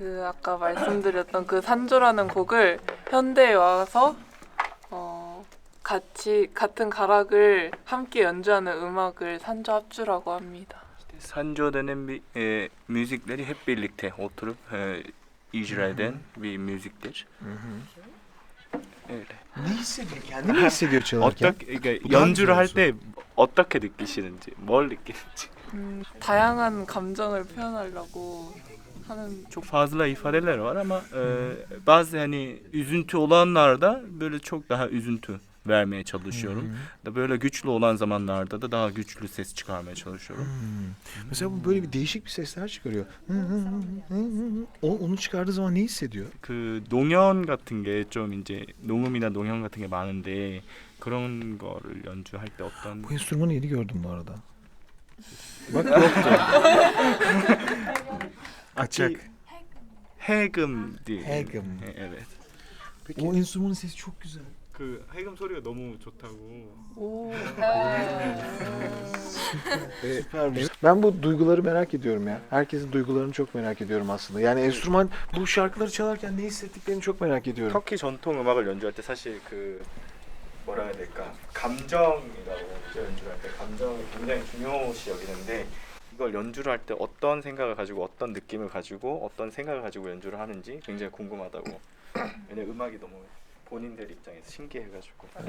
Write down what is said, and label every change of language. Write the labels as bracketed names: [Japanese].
[Korean] 아까 말씀드렸던 그 산조라는 곡을 현대에 와서 같은 가락을 함께 연주하는 음악을 산조 합주라고 합니다. [Turkish] Sanjo denen bir müzikleri hep birlikte oturup icra eden bir müziktir. Öyle. Ne hissediyor? Kendini ne hissediyor çalarken? [Korean] 연주를 할 때 어떻게 느끼시는지, 뭘 느끼는지. 다양한 감정을 표현하려고 하는 [Turkish] Çok fazla ifadeler var ama bazı hani üzüntü olanlarda böyle çok daha üzüntü vermeye çalışıyorum. Da böyle güçlü olan zamanlarda da daha güçlü ses çıkarmaya çalışıyorum. Mesela bu böyle bir değişik bir sesler çıkarıyor. Onu çıkardığı zaman ne hissediyor? [Korean] 그 농연 같은 게 좀 이제 농음이나 농현 같은 게 많은데 그런 거를 연주할 때 어떤 [Turkish] Bu enstrümanı yeni gördüm bu arada. Bak yoktu. Açak. [Korean] 해금디. 해금. [Turkish] Evet. O enstrümanın sesi çok güzel. [Korean] 그 해금 소리가 너무 좋다고. [Turkish] Süpermiş. Ben bu duyguları merak ediyorum ya. Herkesin duygularını çok merak ediyorum aslında. Yani enstrüman bu şarkıları çalarken ne hissettiklerini çok merak ediyorum. [Korean] 터키 전통 음악을 연주할 때 사실 그 뭐라 해야 될까 감정이라고 연주를 할 때 감정이 굉장히 중요시 여기는데 이걸 연주를 할 때 어떤 생각을 가지고 어떤 느낌을 가지고 어떤 생각을 가지고 연주를 하는지 굉장히 궁금하다고. 왜냐 음악이 너무 본인들 입장에서 신기해가지고.